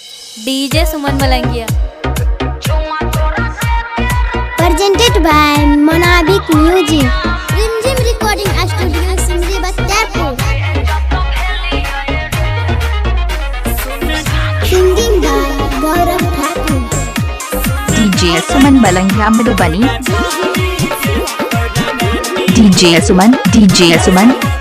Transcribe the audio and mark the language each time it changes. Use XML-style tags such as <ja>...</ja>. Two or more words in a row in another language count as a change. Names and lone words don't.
<en>डीजे सुमन मलंगिया। Presented by Monabik Music. Rimjim Recording Studio, Simri Bachapur. Singing by Gaurav Thakur. DJ सुमन मलंगिया मधुबनी। DJ सुमन</en>